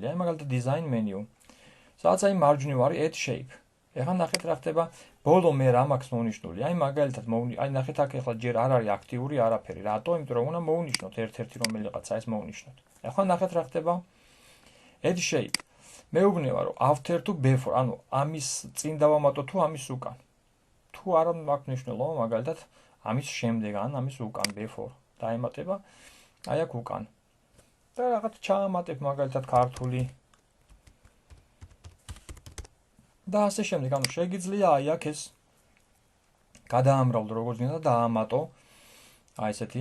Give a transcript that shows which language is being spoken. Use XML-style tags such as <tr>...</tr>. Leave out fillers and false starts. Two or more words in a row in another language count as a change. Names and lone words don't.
<ka>აი მაგალითად</ka> <en>design menu.</en> <ka>სადაც აი მარჯვნივ არის</ka> <en>add shape.</en> <ka>ეხლა ნახეთ რა ხდება. ბოლო მე რა მაქვს მონიშნული. აი მაგალითად აი ნახეთ აქ ეხლა ჯერ არ არის აქტიური არაფერი. რატო? იმიტომ რომ უნდა მოვნიშნოთ ერთ-ერთი რომელიღაცა ეს მოვნიშნოთ. ეხლა ნახეთ რა ხდება.</ka> <en>add shape.</en> <ka>მეუბნება რომ</ka> <en>after to before,</en> <ka>ანუ ამის წინ დავამატო თუ ამის უკან. თუ არ მაქვს მნიშვნელობა მაგალითად ამის შემდეგ ან ამის უკან before. დაემატება აი აქ უკან. და რაღაც ჩაამატებ მაგალითად ქართული. და ასე შემდეგ, ანუ შეგიძლია აი აქ ეს გადაამრავლო როგორც გინდა და დაამატო აი ესეთი.</ka>